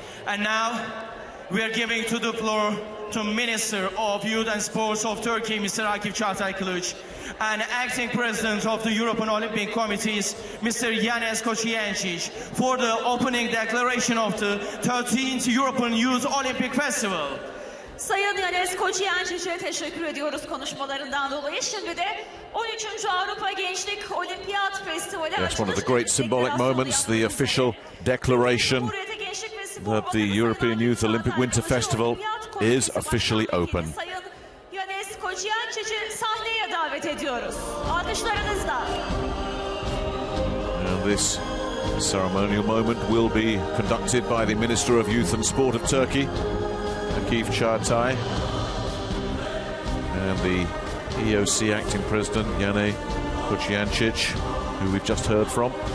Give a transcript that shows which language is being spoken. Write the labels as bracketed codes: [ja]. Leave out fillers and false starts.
[en] And now we are giving to the floor to Minister of Youth and Sports of Turkey, Mr. Akif Çağatay Kılıç, and Acting President of the European Olympic Committees, Mr. Yanis Koçyiančić, for the opening declaration of the 13th European Youth Olympic Festival. [tr] Sayın Yanis Koçyiančić'e teşekkür ediyoruz konuşmalarından dolayı. Şimdi de 13. Avrupa Gençlik Olimpiyat Festivali [en] That's one of the great symbolic moments, the official declaration that the European Youth Olympic Winter Festival is officially open. [tr] Sayın Yanis Koçyiančić'i sahneye davet ediyoruz. Alkışlarınızla. [en] And this ceremonial moment will be conducted by the Minister of Youth and Sport of Turkey, Akif Çağatay, and the EOC Acting President, Yanis Koçyiančić, who we've just heard from.